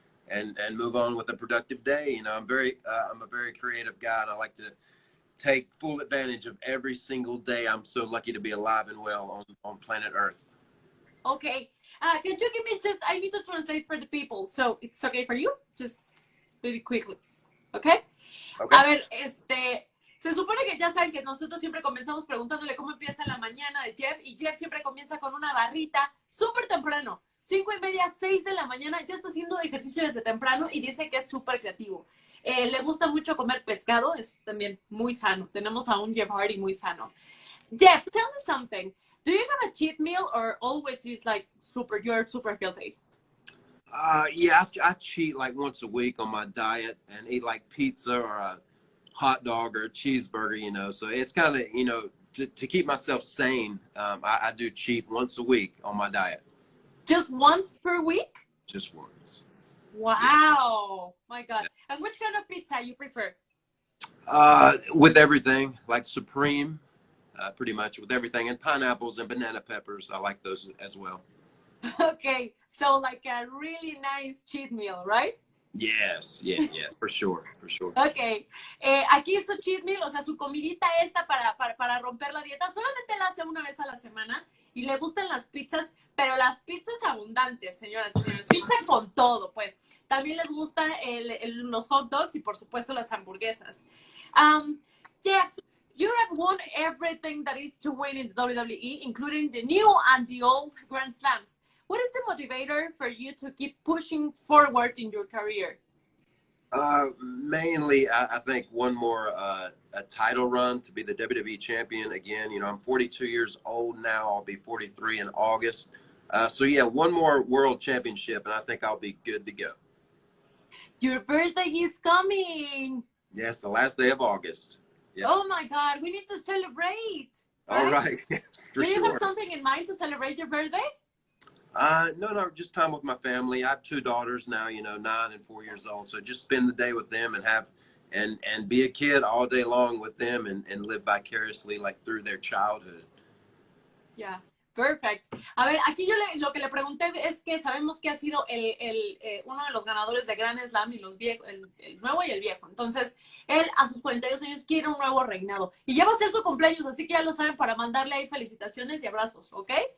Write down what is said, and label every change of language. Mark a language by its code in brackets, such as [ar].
[en] And move on with a productive day. You know, I'm a very creative guy, and I like to take full advantage of every single day. I'm so lucky to be alive and well on planet Earth. Okay. Can you give me I need to translate for the people, so it's okay for you? Just very quickly. Okay? Okay. [es] A ver, se supone que ya saben que nosotros siempre comenzamos preguntándole cómo empieza la mañana de Jeff, y Jeff siempre comienza con una barrita súper temprano, 5:30, 6 de la mañana, ya está haciendo ejercicio desde temprano y dice que es súper creativo. Le gusta mucho comer pescado, es también muy sano. Tenemos a un Jeff Hardy muy sano. [en] Jeff, tell me something. Do you have a cheat meal or always is like you're super healthy? Yeah, I cheat like once a week on my diet and eat like pizza or a hot dog or a cheeseburger, you know. So it's kind of, you know, to keep myself sane, I do cheat once a week on my diet. Just once per week? Just once. Wow. My God. And which kind of pizza you prefer? With everything, like Supreme, pretty much with everything. And pineapples and banana peppers. I like those as well. Okay. So like a really nice cheat meal, right? Yes. Yeah. For sure. Okay. [es] Aquí su cheat meal, o sea, su comidita esta para romper la dieta, solamente la hace una vez a la semana y le gustan las pizzas, pero las pizzas abundantes, señoras y señores. Pizza con todo, pues. También les gustan los hot dogs y, por supuesto, las hamburguesas. [en] Jeff, you have won everything that is to win in the WWE, including the new and the old Grand Slams. What is the motivator for you to keep pushing forward in your career? Mainly, I think one more a title run to be the WWE champion again. You know, I'm 42 years old now. I'll be 43 in August. So yeah, one more world championship, and I think I'll be good to go. Your birthday is coming. Yes, the last day of August. Yep. Oh my God, we need to celebrate. Right? All right. Yes, Do you have something in mind to celebrate your birthday? No, just time with my family. I have 2 daughters now, you know, 9 and 4 years old. So just spend the day with them and be a kid all day long with them and live vicariously like through their childhood. Yeah, perfect. [es] A ver, aquí yo lo que le pregunté es que sabemos que ha sido uno de los ganadores de Grand Slam y los viejos, el nuevo y el viejo. Entonces, él a sus 42 años quiere un nuevo reinado. Y ya va a ser su cumpleaños, así que ya lo saben para mandarle ahí felicitaciones y abrazos, ¿ok?